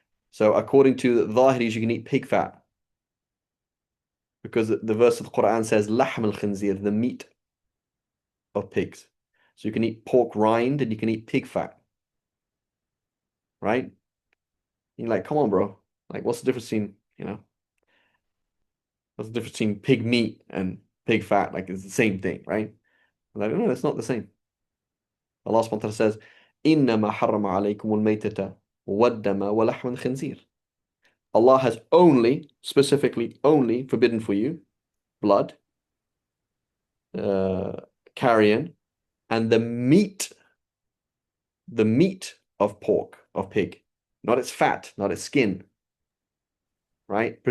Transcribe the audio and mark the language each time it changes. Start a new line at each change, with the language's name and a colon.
English: So according to the Zahiris, you can eat pig fat because the verse of the Quran says lahm al-khinzir, the meat of pigs. So you can eat pork rind and you can eat pig fat, right? You're like, come on, bro. Like, what's the difference between, what's the difference between pig meat and pig fat? Like, it's the same thing, right? Like, no, it's not the same.
Arabic: Allah subhanahu wa ta'ala says, إِنَّمَا حَرَّمَ عَلَيْكُمُ الْمَيْتَةَ وَالدَّمَ وَلَحْمَ الْخِنْزِيرِ.
English: Allah has only, specifically only, forbidden for you blood, uh, carrion, and the meat of pork, of pig, not its fat, not its skin, right?